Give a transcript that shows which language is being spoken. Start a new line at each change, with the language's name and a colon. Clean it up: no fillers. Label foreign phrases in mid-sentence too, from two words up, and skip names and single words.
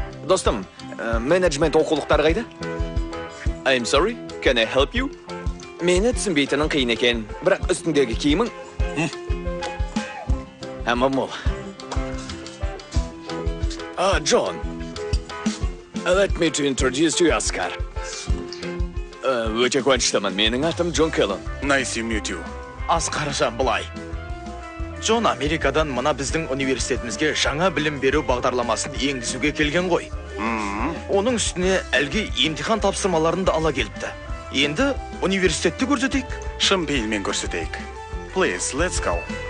Kazakh: Достым, менеджмент оқулықтары қайда?
English: I'm sorry, can I help you?
Kazakh: Мені түсінбейтінің қиын екен, бірақ үстіңдегі киімің. Мол. John.
English: Let me to introduce you, Oscar.
Kazakh: Өте қуаныштымын, менің атым Джон Келлен.
English: Nice to meet you.
Kazakh: Асқаржан былай. Джон Америкадан мына біздің университетімізге жаңа білім беру бағдарламасын енгізуге келген ғой. Оның үстіне әлгі емтихан тапсырмаларын да ала келіпті. Енді университетті көрсетейік. Шын пейілмен көрсетейік.
English: Please, let's go.